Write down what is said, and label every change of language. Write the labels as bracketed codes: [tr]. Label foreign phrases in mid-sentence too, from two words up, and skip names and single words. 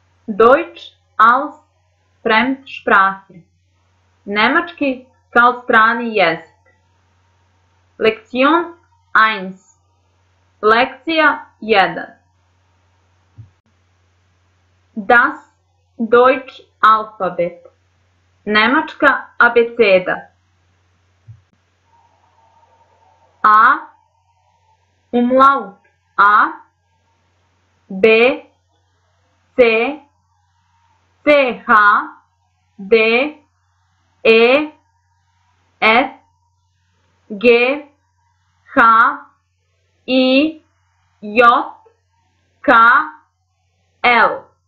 [de] Deutsch als Fremdsprache. [sr] Nemački kao strani jezik. [de] Lektion 1. Lekcija 1. Das Deutsch Alphabet. [sr] Nemačka abeceda. [de] A, umlaut A, B, C, CH, D, E, F, G, H, I, J, K, L.